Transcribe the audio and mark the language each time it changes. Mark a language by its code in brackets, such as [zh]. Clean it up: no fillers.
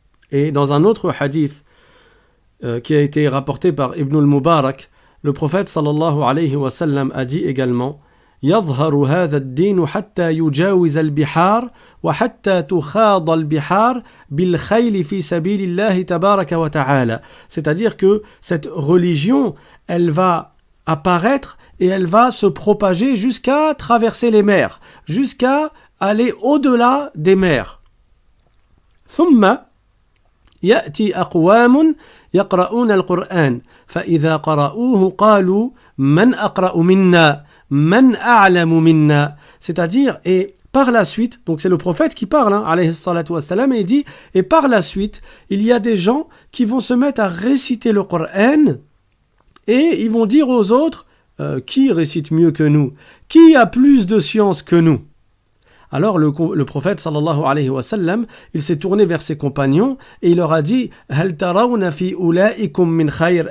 [fr] Et dans un autre hadith qui a été rapporté par Ibn al-Mubarak, le prophète sallallahu alayhi wa sallam a dit également: [ar] يظهر هذا الدين حتى يجاوز البحار وحتى تخاض البحار بالخيل في سبيل الله تبارك وتعالى. [fr] C'est-à-dire que cette religion, elle va apparaître et elle va se propager jusqu'à traverser les mers, jusqu'à aller au-delà des mers. [ar] ثم يأتي أقوام يقرؤون القرآن فإذا قرأوه قالوا من أقرأ منا من أعلم منا. [fr] C'est-à-dire, et par la suite, donc c'est le prophète qui parle, alayhi salatu wassalam, et il dit, et par la suite, il y a des gens qui vont se mettre à réciter le Coran, et ils vont dire aux autres, qui récite mieux que nous? Qui a plus de science que nous? Alors le prophète sallallahu alayhi wa sallam, il s'est tourné vers ses compagnons et il leur a dit [ar] Hal tarawna fi ulaikum min khayr.